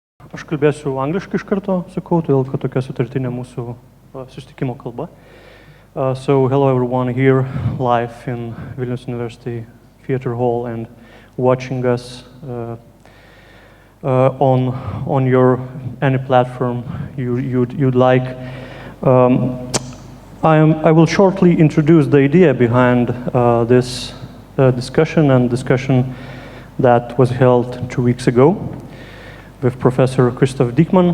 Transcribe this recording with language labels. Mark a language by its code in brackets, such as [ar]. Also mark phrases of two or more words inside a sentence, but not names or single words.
[lt] Aš kalbėsiu angliškai iš karto, sakau, todėl kad tokia sutartinė mūsų susitikimo kalba. [en] So hello everyone here live in Vilnius University Theatre Hall and watching us on your any platform you'd like. I will shortly introduce the idea behind this discussion that was held 2 weeks ago with Professor Krzysztof Dikman.